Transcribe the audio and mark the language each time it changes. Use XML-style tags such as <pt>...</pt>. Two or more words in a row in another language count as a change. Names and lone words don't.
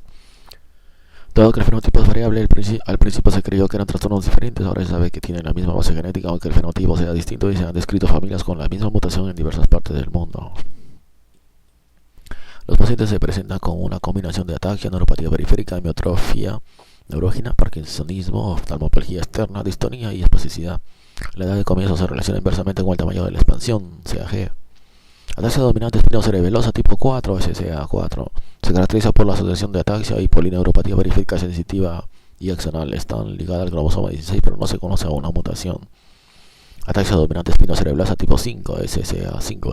<es>Dado que el fenotipo es variable, al principio se creyó que eran trastornos diferentes. Ahora se sabe que tienen la misma base genética, aunque el fenotipo sea distinto, y se han descrito familias con la misma mutación en diversas partes del mundo. Los pacientes se presentan con una combinación de ataxia, neuropatía periférica, hemiotrofia neurógena, parkinsonismo, oftalmoplegia externa, distonía y espasticidad. La edad de comienzo se relaciona inversamente con el tamaño de la expansión, CAG. Ataxia dominante espinocerebelosa tipo 4, SCA4. Se caracteriza por la asociación de ataxia y polineuropatía periférica sensitiva y axonal. Están ligadas al cromosoma 16, pero no se conoce a una mutación. Ataxia dominante espinocerebrosa tipo 5, SCA5.</es>